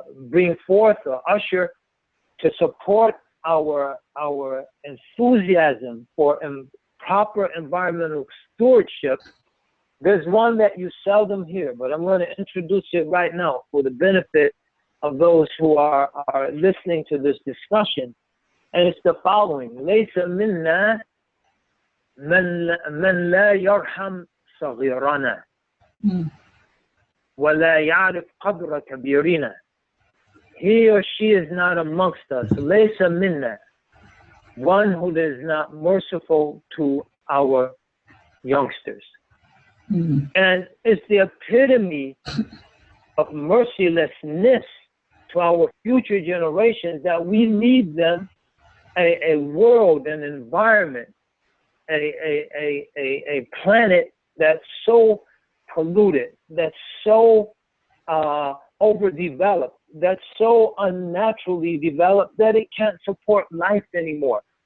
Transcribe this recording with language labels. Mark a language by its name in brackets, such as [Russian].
[English] bring forth or usher to support our enthusiasm for proper environmental stewardship, there's one that you seldom hear, but I'm going to introduce it right now for the benefit of those who are listening to this discussion. And it's the following: [Arabic] لَيْسَ مِنَّا مَنْ لَا يَرْحَمْ صَغِيرَنَا وَلَا يَعْرِفْ قَدْرَ كَبِيرِنَا. [English] He or she is not amongst us. [Arabic] لَيْسَ مِنَّا, [English] one who is not merciful to our youngsters. And it's the epitome of mercilessness to our future generations that we leave them a world, an environment, a planet that's so polluted, that's so overdeveloped, that's so unnaturally developed that it can't support life anymore.